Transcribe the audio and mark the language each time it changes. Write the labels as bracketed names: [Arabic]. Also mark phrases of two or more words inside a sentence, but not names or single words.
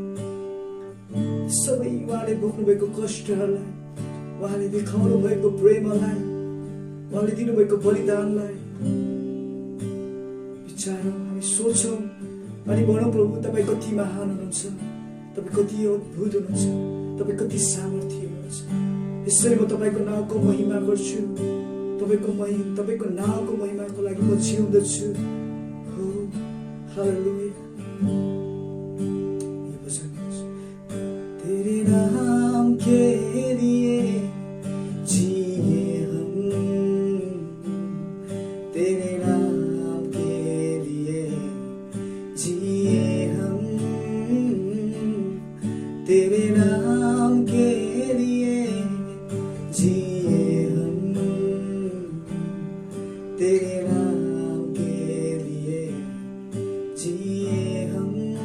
[Nepali] सबै उहाँले बोक्नुभएको कष्टहरूलाई उहाँले देखाउनु भएको प्रेमलाई उहाँले दिनुभएको बलिदानलाई विचारौँ हामी सोचौँ अनि भनौँ प्रभु तपाईँ कति महान हुनुहुन्छ तपाईँ कति अद्भुत हुनुहुन्छ तपाईँ कति सामर्थ्य हुनुहुन्छ यसरी म तपाईँको नामको महिमा गर्छु तपाईँको नामको महिमाको लागि म जिउँदछु हो हालेलुया [Hindi] ये भजन तेरे नाम के लिए जिए हम तेरे नाम के लिए जिए हम तेरे नाम के लिए जिए हम, तेरे नाम के लिए जिए हम।